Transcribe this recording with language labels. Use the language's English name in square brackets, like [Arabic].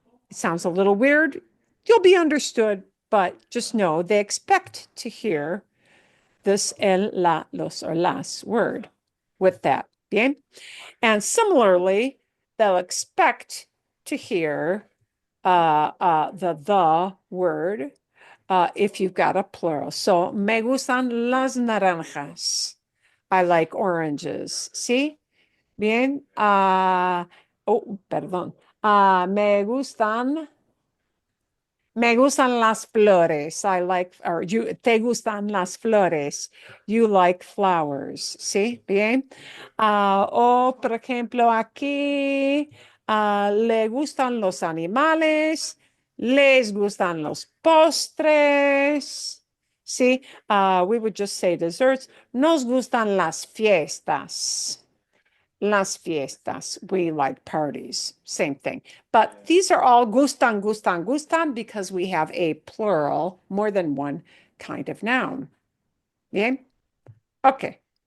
[English] It sounds a little weird. You'll be understood, but just know they expect to hear this el, la, los, or las word with that. Bien? And similarly, they'll expect to hear the word if you've got a plural. [Spanish] So, me gustan las naranjas. [English] I like oranges. [Spanish] ¿Sí? Bien. Oh, perdón. Me gustan las flores. [English] I like, or you, [Spanish] te gustan las flores. [English] You like flowers. [Spanish] ¿Sí? Bien. O, por ejemplo, aquí, le gustan los animales. Les gustan los postres. ¿Sí? [English] We would just say desserts. [Spanish] Nos gustan las fiestas. Las fiestas. [English] We like parties. Same thing. But these are all gustan, gustan, gustan because we have a plural, more than one kind of noun. Bien? Okay.